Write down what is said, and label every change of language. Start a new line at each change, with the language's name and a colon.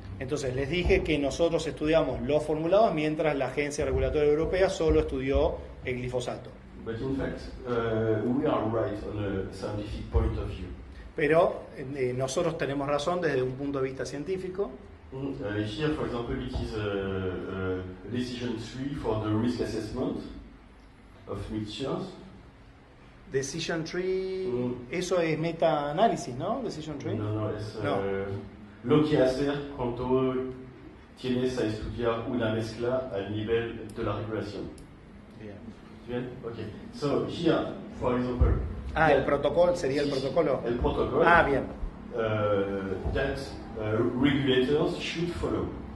Spanish: Entonces les dije que nosotros estudiamos los formulados mientras la Agencia Regulatoria Europea solo estudió el glifosato.
English: But in fact, we are right on a scientific point of view.
Spanish: Pero nosotros tenemos razón desde un punto de vista científico.
English: Here, for example, it is decision 3 for the risk assessment of mixtures.
Spanish: Decision tree, eso es meta-análisis, ¿no?
English: Decision tree.
Spanish: No, es lo que hacer cuando tienes a estudiar una mezcla al nivel de la regulación.
English: Bien. Okay. So here, for example.
Spanish: El protocolo sería el protocolo. El protocolo. Bien.
English: That regulators should follow.